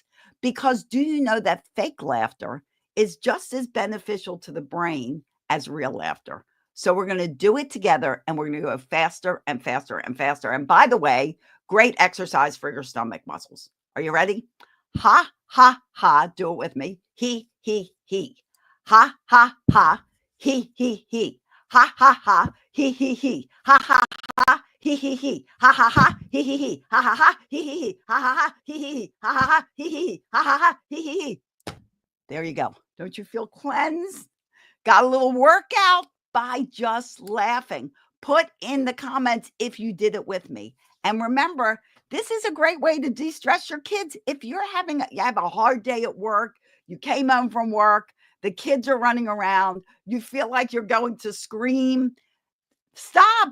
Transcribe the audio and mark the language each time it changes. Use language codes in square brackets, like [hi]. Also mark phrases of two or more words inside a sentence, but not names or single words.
[en] Because do you know that fake laughter is just as beneficial to the brain as real laughter? So we're going to do it together, and we're going to go faster and faster and faster. And by the way, great exercise for your stomach muscles. Are you ready? Ha, ha, ha. Do it with me. He. Ha, ha, ha. He. Ha, ha, ha. He. Ha, ha, ha. He. Ha, ha, ha. He. Ha, ha, ha. He. Ha, ha, ha. He. Ha, ha, ha. He. Ha, ha, ha. He. There you go. Don't you feel cleansed? Got a little workout by just laughing. Put in the comments if you did it with me. And remember, this is a great way to de-stress your kids. If you have a hard day at work, you came home from work, the kids are running around, you feel like you're going to scream, stop.